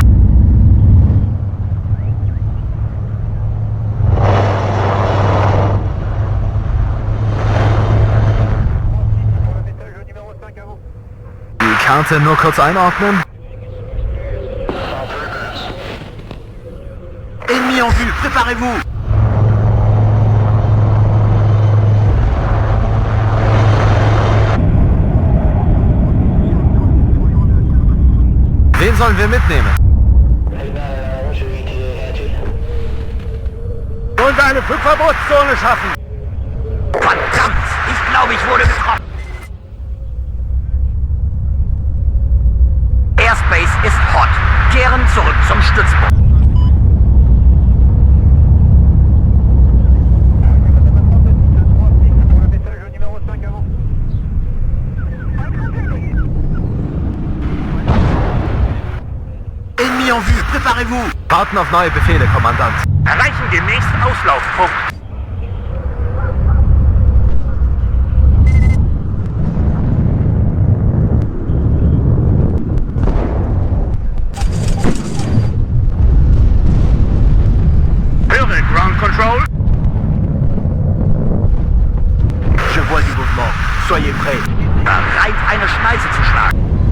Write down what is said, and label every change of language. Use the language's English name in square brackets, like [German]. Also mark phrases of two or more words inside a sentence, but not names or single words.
[German] Die Karte nur kurz einordnen. [French] Ennemi en vue, préparez-vous! [German] Wen sollen wir mitnehmen? Wollen wir eine Flugverbotszone schaffen? Verdammt! Ich glaube, ich wurde getroffen. Airspace ist hot. Kehren zurück zum Stützpunkt. [French] Ennemi en vue, préparez-vous! [German] Warten auf neue Befehle, Kommandant. Erreichen den nächsten Auslaufpunkt. Höre, [English] Ground Control. [French] Je vois du mouvement. Soyez prêts. [German] Bereit, eine Schneise zu schlagen.